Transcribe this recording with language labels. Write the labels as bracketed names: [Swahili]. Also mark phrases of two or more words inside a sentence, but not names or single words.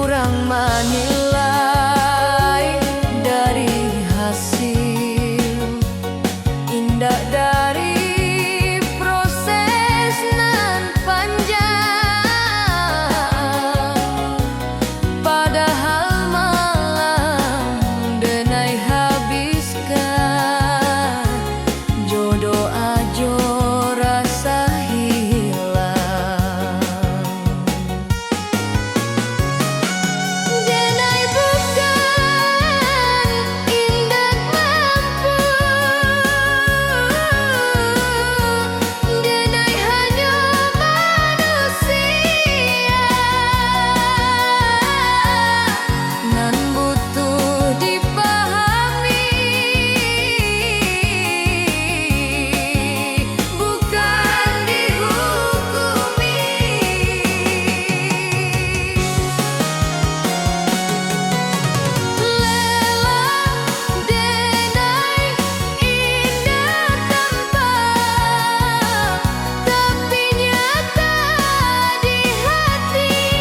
[Indonesian] yang menilai dari hasil indah dari proses nan panjang. [Minangkabau] Padahal malam denai habiskan, jodoh ajo rasa hilang. Denai bukan indak mampu, denai hanya manusia nan butuh dipahami, bukan dihukumi. Lelah denai indah tampak, tapi nyata di hati.